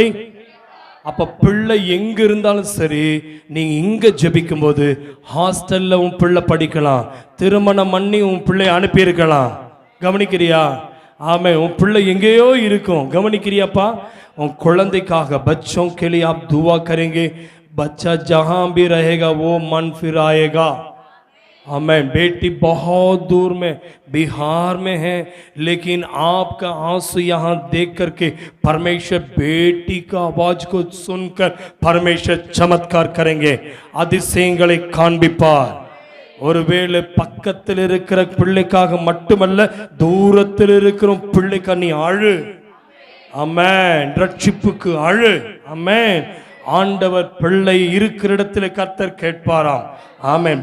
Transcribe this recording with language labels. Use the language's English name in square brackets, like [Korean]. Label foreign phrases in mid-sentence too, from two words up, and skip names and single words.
[Tamil] அப்ப பிள்ளை எங்க இருந்தாலும் சரி, நீங்க இங்க ஜெபிக்கும் போது ஹாஸ்டல்ல உன் பிள்ளை படிக்கலாம், திருமணம் பண்ணி உன் பிள்ளை அனுப்பியிருக்கலாம். கவனிக்கிறியா? ஆமே, உன் பிள்ளை எங்கேயோ இருக்கும். கவனிக்கிறியாப்பா? உன் குழந்தைக்காக [Hindi] बच्चों के लिए आप दुआ करेंगे, बच्चा जहां भी रहेगा वो मन फिराएगा। हमें बेटी बहुत दूर में बिहार में है, लेकिन आपका आंसू यहाँ देख करके परमेश्वर बेटी का आवाज को सुनकर परमेश्वर चमत्कार करेंगे, [Tamil] அதிசயங்களை காண்பிப்பார்। ஒருவேளை பக்கத்தில் இருக்கிற பிள்ளைக்காக மட்டுமல்ல, தூரத்தில் இருக்கிற பிள்ளைக்கு நீ அழு, ஆமென், ரட்சிப்புக்கு அழு, ஆமென்। ஆண்டவர் பிள்ளை இருக்கிற இடத்துல கர்த்தர் கேட்பாராம், ஆமென்।